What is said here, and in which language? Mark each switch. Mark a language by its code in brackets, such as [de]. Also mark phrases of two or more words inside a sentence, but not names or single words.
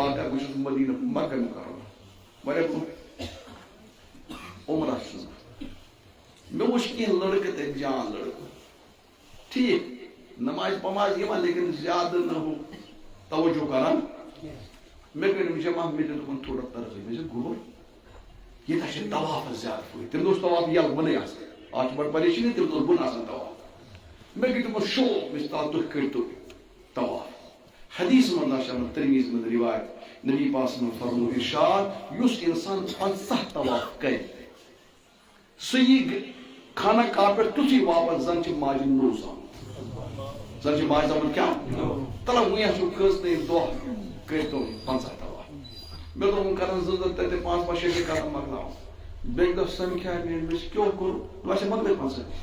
[ks] واقعہ بہٕ چھُس مدیٖنہ مکہ مُکرمہ واریاہ برونٛہہ عمرہ چھُس مےٚ وٕچھ کینٛہہ لڑکہٕ تتہِ جان لڑکہٕ ٹھیٖک نماز پماز یِوان لیکن زیادٕ نہٕ ہُہ توجہ کران مےٚ کٔرۍ یِم جمع مےٚ تہِ دوٚپُن تھوڑا ترقی مےٚ چھِ گوٚو ییٚتہِ چھِ طوافس زیادٕ فٲیدٕ تٔمۍ اوس طواف یَلہٕ بۄنٕے آسان اتھ چھِ بڑٕ پریشٲنی تٔمِس اوس بۄنہٕ آسان طواف مےٚ گٔے تِمن شوق مےٚ چھِ تال تُہۍ کٔرۍتو طواف حدیث منٛز آسان ترمیٖز منٛز رِوایت نبی پاک [ar] صلی اللہ علیہ وسلم [ks] فرموو ارشاد یُس انسان 50 طواف کرِ سُہ یی خانہ کعبہ پٮ۪ٹھ تیُتھُے واپس زن چھِ ماجہِ نوٚو زامُت زن چھِ ماجہِ زامُت کیٛاہ تلہ وۄنۍ چھُ کٔژتٲنۍ دۄہ کٔرۍتو 50 طواف مےٚ دوٚپ وۄنۍ کرن 2 تتہِ 5 5 6 کرن مۄکلاوُن بیٚکہِ دۄہ سمکھیٛاے مےٚ چھِ کیٛاہ کوٚر وۄنۍ چھِ مۄکلے 50